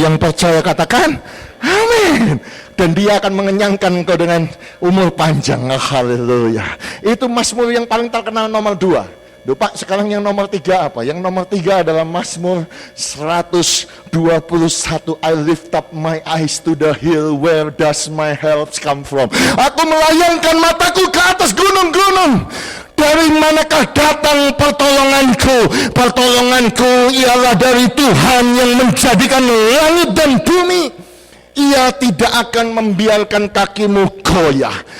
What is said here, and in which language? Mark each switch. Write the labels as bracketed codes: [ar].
[id] Yang percaya katakan amin. Dan dia akan mengenyangkan engkau dengan umur panjang. Haleluya. Itu Mazmur yang paling terkenal nomor 2. Duh, Pak, sekarang yang nomor 3 apa? Yang nomor 3 adalah Mazmur 121. [en] I lift up my eyes to the hill, where does my help come from? [id] Aku melayangkan mataku ke atas gunung-gunung. Dari manakah datang pertolonganku? Pertolonganku ialah dari Tuhan yang menjadikan langit dan bumi. Ia tidak akan membiarkan kakimu goyah.